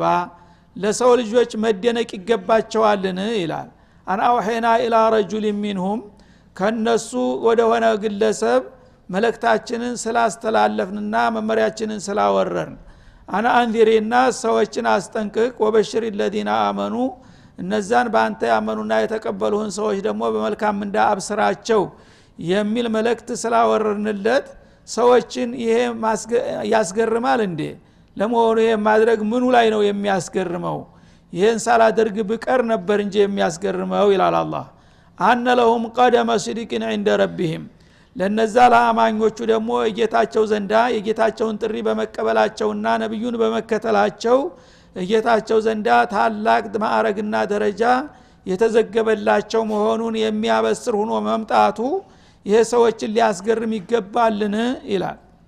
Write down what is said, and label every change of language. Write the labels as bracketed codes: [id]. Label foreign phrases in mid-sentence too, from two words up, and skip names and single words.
[am] ለሰው ልጆች መደነቅ ይገባቸዋልን ይላል። [ar] أن أوحينا إلى رجل منهم [am] ከነሱ ወደ ሆነ ግለሰብ መልእክታችንን ስላስተላለፍንና መመሪያችንን ስላወረርን [ar] أن أنذر [am] ሰዎችን አስጠንቅቅ [ar] وبشر الذين آمنوا [am] እነዛን በአንተ ያመኑና የተቀበሉህን ሰዎች ደግሞ በመልካም እንዳ አብስራቸው የሚል መልእክት ስላወረርንለት ሰዎችን ይሄ ያስገርማል እንዴ? ለመሆኑ ይሄ ማድረግ ምኑ ላይ ነው የሚያስገርመው? ይሄን ሳላደርግ ብቀር ነበር እንጂ የሚያስገርመው ይላል አላህ። [ar] أن لهم قدم صدق عند ربهم [am] ለነዛ ለአማኞቹ ደግሞ የጌታቸው ዘንዳ የጌታቸውን ጥሪ በመቀበላቸውና ነብዩን በመከተላቸው የጌታቸው ዘንዳ ታላቅ ማዕረግና ደረጃ የተዘገበላቸው መሆኑን የሚያበስር ሆኖ መምጣቱ ይሄ ሰዎችን ሊያስገርም ይገባልን ይላል።